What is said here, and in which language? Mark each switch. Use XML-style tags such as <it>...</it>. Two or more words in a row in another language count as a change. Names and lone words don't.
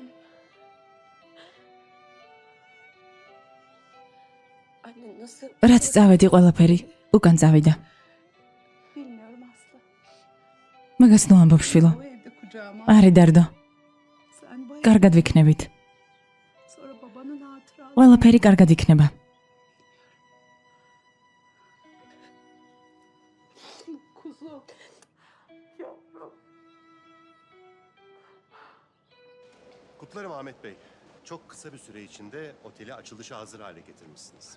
<ka>რაც წავედი ყველაფერი, უკან წავიდა. მაგას ნუ ამბობ შვილო. არი დარდო. კარგად ვიქნებით. ყველაფერი კარგად იქნება.</ka> <tr>Kutlarım Ahmet Bey. Çok kısa bir süre içinde oteli açılışa hazır hale getirmişsiniz.</tr>